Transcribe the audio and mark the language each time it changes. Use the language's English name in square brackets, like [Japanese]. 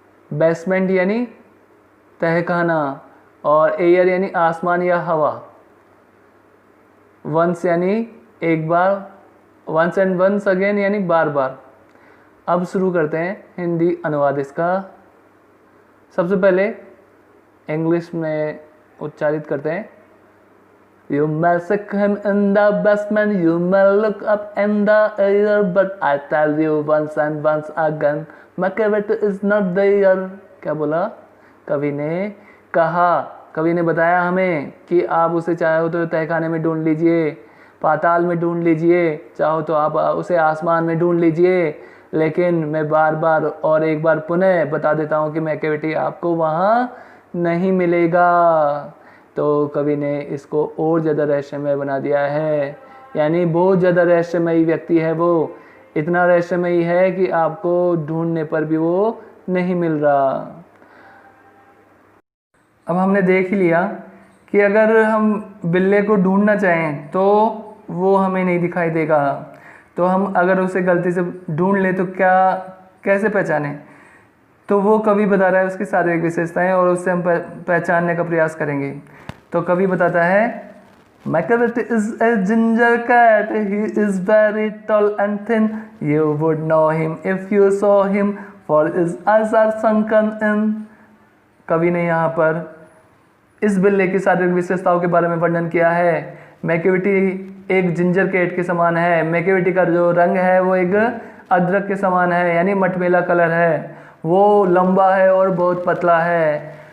[Hindi] Basement यानी तहखाना, और air यानी आसमान या हवा, वंस यानी एक बार, [English] once and once again [Hindi] यानी बार बार। अब शुरू करते हैं हिंदी अनुवाद इसका। सबसे पहले इंग्लिश में उच्चारित करते हैं। [English] You may sick him in the basement, you may look up in the air, but I tell you once and once again, McCavity is not there. [Hindi] क्या बोला कवि ने? कहा, कवि ने बताया हमें कि आप उसे चाहो तो तहखाने में ढूंढ लीजिए, पाताल में ढूंढ लीजिए, चाहो तो आप उसे आसमान में ढूंढ लीजिए, लेकिन मैं बार बार और एक बार पुनः बता देता हूँ कि मैकेविटी आपको वहाँ नहीं मिलेगा। तो कवि ने इसको और ज़्यादा रहस्यमय बना दिया है, यानी बहुत ज़्यादा रहस्यमयी व्यक्ति है वो, इतना रहस्यमयी है कि आपको ढूंढने पर भी वो नहीं मिल रहा। अब हमने देख ही लिया कि अगर हम बिल्ले को ढूंढना चाहें तो वो हमें नहीं दिखाई देगा, तो हम अगर उसे गलती से ढूंढ लें तो क्या कैसे पहचानें? तो वो कवि बता रहा है उसकी शारीरिक विशेषताएं और उससे हम पहचानने का प्रयास करेंगे। तो कवि बताता है, [English] McCavity is a ginger cat, he is very tall and thin, you would know him if you saw him, for his eyes are sunken in। [Hindi] कवि ने यहाँ पर इस बिल्ले की शारीरिक विशेषताओं के बारे में वर्णन किया है। मैकेविटी एक जिंजर कैट के समान है, मैकेविटी का जो रंग है वो एक अदरक के समान है, यानी मटमैला कलर है, वो लंबा है और बहुत पतला है।